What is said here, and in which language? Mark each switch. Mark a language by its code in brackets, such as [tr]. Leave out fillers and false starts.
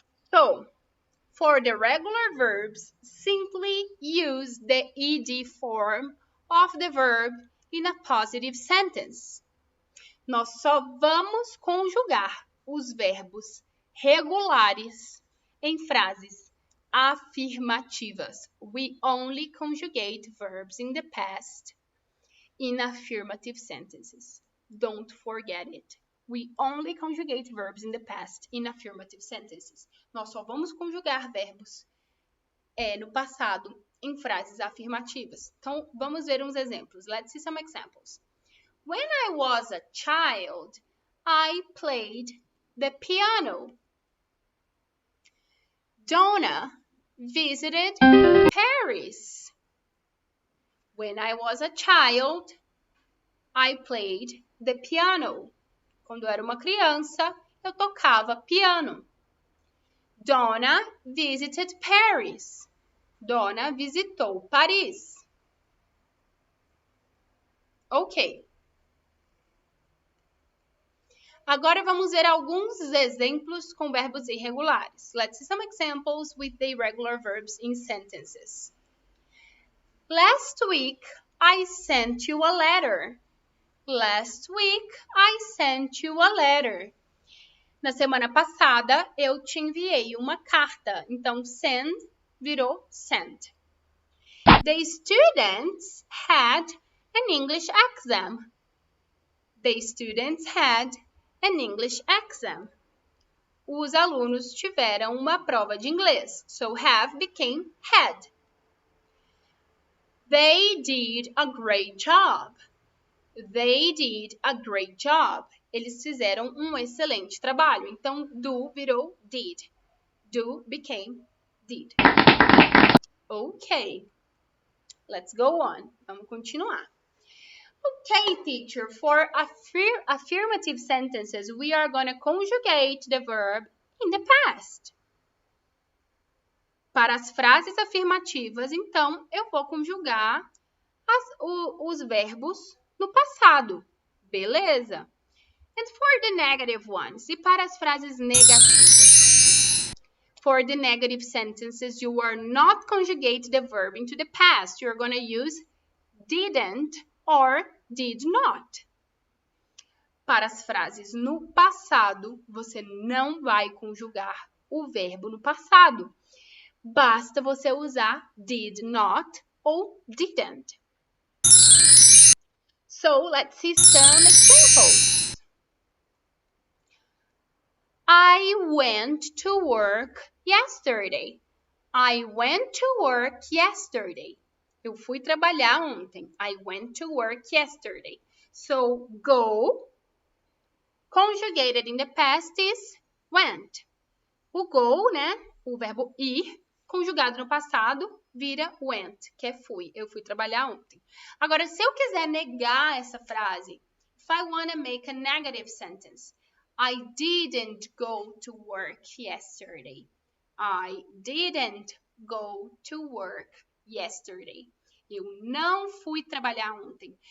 [en] So, for the regular verbs, simply use the ed form of the verb in a positive sentence. [pt] Nós só vamos conjugar os verbos regulares em frases afirmativas. [en] We only conjugate verbs in the past in affirmative sentences. Don't forget it. We only conjugate verbs in the past in affirmative sentences. [pt] Nós só vamos conjugar verbos no passado em frases afirmativas. Então, vamos ver uns exemplos. [en] Let's see some examples. When I was a child, I played the piano. Donna visited Paris. When I was a child, I played the piano. [pt] Quando eu era uma criança, eu tocava piano. [en] Donna visited Paris. [pt] Donna visitou Paris. [en] Ok. [pt] Agora vamos ver alguns exemplos com verbos irregulares. [en] Let's see some examples with the irregular verbs in sentences. Last week, I sent you a letter. Last week, I sent you a letter. [pt] Na semana passada, eu te enviei uma carta. Então, send virou sent. [en] The students had an English exam. The students had an English exam. [pt] Os alunos tiveram uma prova de inglês. [en] So, have became had. They did a great job. They did a great job. [pt] Eles fizeram um excelente trabalho. Então, do virou did. [en] Do became did. Ok. Let's go on. [pt] Vamos continuar. [en] Okay, teacher. For affirmative sentences, we are going to conjugate the verb in the past. [pt] Para as frases afirmativas, então, eu vou conjugar os verbos no passado. Beleza? [en] And for the negative ones, [pt] e para as frases negativas? [en] For the negative sentences, you are not conjugate the verb into the past. You're going to use didn't or did not. [pt] Para as frases no passado, você não vai conjugar o verbo no passado. Basta você usar did not ou didn't. [en] So, let's see some examples. I went to work yesterday. I went to work yesterday. [pt] Eu fui trabalhar ontem. [en] I went to work yesterday. So, go, conjugated in the past is went. [pt] O go, né? O verbo ir, conjugado no passado, vira went, que é fui. Eu fui trabalhar ontem. Agora, se eu quiser negar essa frase, [en] if I want to make a negative sentence, I didn't go to work yesterday. I didn't go to work yesterday. [pt] Eu não fui trabalhar ontem.